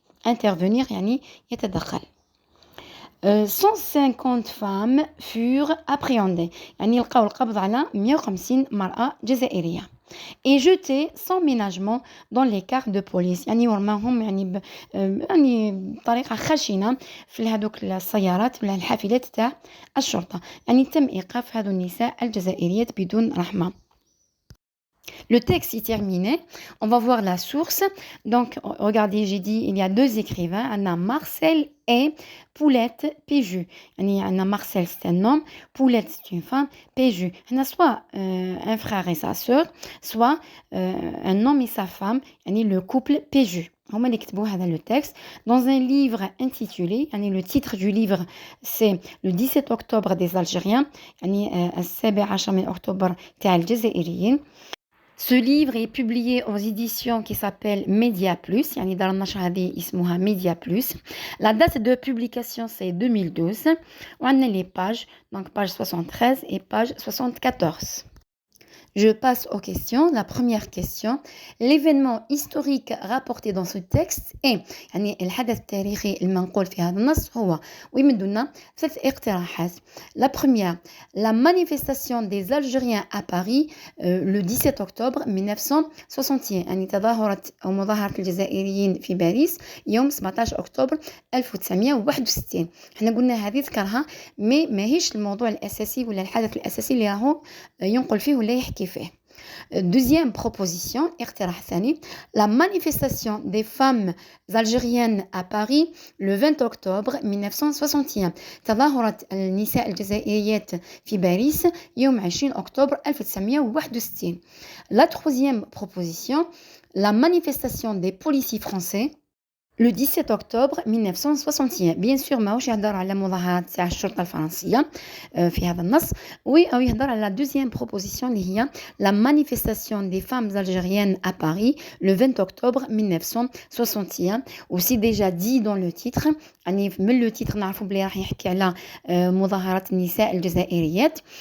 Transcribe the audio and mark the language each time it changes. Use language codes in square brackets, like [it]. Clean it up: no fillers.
[ar] انترفينير يعني يتدخل. [fr] 150 femmes furent appréhendées [ar] يعني لقاو القبض على 150 مرأة جزائرية [fr] et jeté sans ménagement dans les cars de police [ar] يعني ورماهم يعني يعني بطريقة خشنة في هذوك السيارات ولا الحافلات تاع الشرطة. يعني تم إيقاف هذو النساء الجزائريات بدون رحمة. [fr] Le texte est terminé. On va voir la source. Donc, regardez, j'ai dit, il y a 2 écrivains. Anna Marcel et Poulette Péju. Anna Marcel, c'est un homme. Poulette, c'est une femme. Péju. Soit un frère et sa sœur, soit un homme et sa femme. Le couple Péju. On va le texte dans un livre intitulé, le titre du livre c'est le 17 octobre des Algériens, le 17 octobre [ar] تاع الجزائريين. [fr] Ce livre est publié aux éditions qui s'appellent Média Plus. [ar] يعني دار النشر هذه اسمها Média Plus. [fr] La date de publication c'est 2012. On a les pages, donc page 73 et page 74. Je passe aux questions. La première question. L'événement historique rapporté dans ce texte est [ar] يعني الحدث التاريخي المنقول في هذا النص هو ويمدنا 3 اقتراحات. [fr] La première, la manifestation des Algériens à Paris le 17 octobre 1961 [ar] يعني تظاهرة أو مظاهرة الجزائريين في باريس يوم 17 أكتوبر 1961. احنا قلنا هذه ذكرها ماهيش الموضوع الأساسي ولا الحدث الأساسي اللي راهو ينقل فيه ولا يحكي فيه. [fr] Deuxième proposition, [ar] اقتراح ثاني, [fr] la manifestation des femmes algériennes à Paris le 20 octobre 1961. [ar] تظاهرة النساء الجزائريات في باريس يوم 20 أكتوبر 1961. [fr] La troisième proposition, la manifestation des policiers français Le 17 octobre 1961 bien sûr [ar] ماهوش يهضر على مظاهرات تاع الشرطة الفرنسية في هذا النص أو يهضر على [fr] la deuxième proposition [ar] اللي هي [fr] la manifestation des femmes algériennes à Paris le 20 octobre 1961 aussi déjà dit dans le titre [ar] يعني من [fr] le titre [ar] نعرفوا بلي راح يحكي على مظاهرات النساء الجزائريات